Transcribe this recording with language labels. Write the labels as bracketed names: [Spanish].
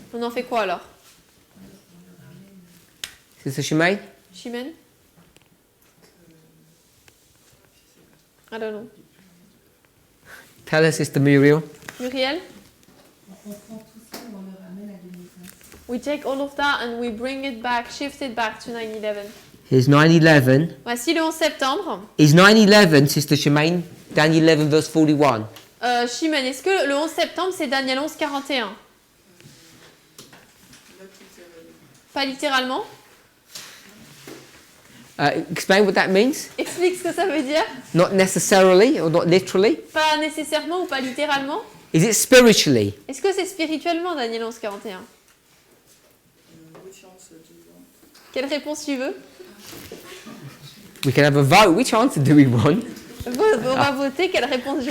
[French] on en fait quoi alors? [English] Sister Shemaine? [French] Chimène? [English] I don't know. Tell us, Sister Muriel. Muriel? [French] On prend tout ça et on le ramène à 2020. [English] We take all of that and we bring it back, shift it back to 9/11. Here's 9/11. [French] Voici le 11 septembre. [English] Is 9/11, Sister Shemaine, Daniel 11 verse 41? [French] Chimène, est-ce que le 11 septembre c'est Daniel 11, 41? Pas littéralement. [English] Explain what that means. [French] Explique ce que ça veut dire. [English] Not necessarily or not literally. [French] Pas nécessairement ou pas littéralement. [English] Is it spiritually? [French] Est-ce que c'est spirituellement Daniel 11, 41? Quelle réponse tu veux? [English] We can have a vote. Which answer do we want? [French] On va voter. Quelle réponse je